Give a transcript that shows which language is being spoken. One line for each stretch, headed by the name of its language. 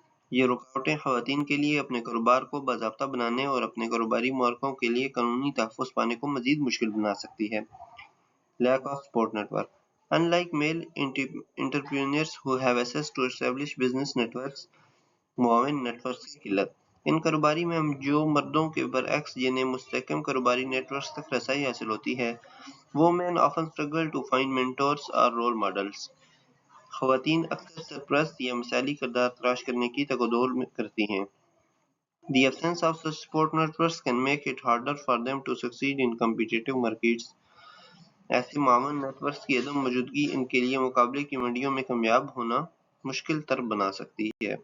Urdu: یہ رکاوٹیں خواتین کے لیے اپنے کاروبار کو باضابطہ بنانے اور اپنے کاروباری مارکوں کے لیے قانونی تحفظ پانے کو مزید مشکل بنا سکتی ہے۔
English: Lack of support network. Unlike male entrepreneurs who have access to established business networks،
Urdu: معاون نیٹ ورکس کی قلت. ان کاروباری میں جو مردوں کے برعکس جنہیں مستحکم کاروباری نیٹ ورکس تک رسائی حاصل ہوتی ہے،
English: women often struggle to find mentors or role models.
Urdu: خواتین اکثر سرپرست یا مثالی کردار تلاش کرنے کی تگودور کرتی ہیں۔
English: The absence of such support networks can make it harder for them to succeed in competitive markets.
Urdu: ایسے معاون نیٹ ورکس کی عدم موجودگی ان کے لیے مقابلے کی منڈیوں میں کامیاب ہونا مشکل تر بنا سکتی ہے۔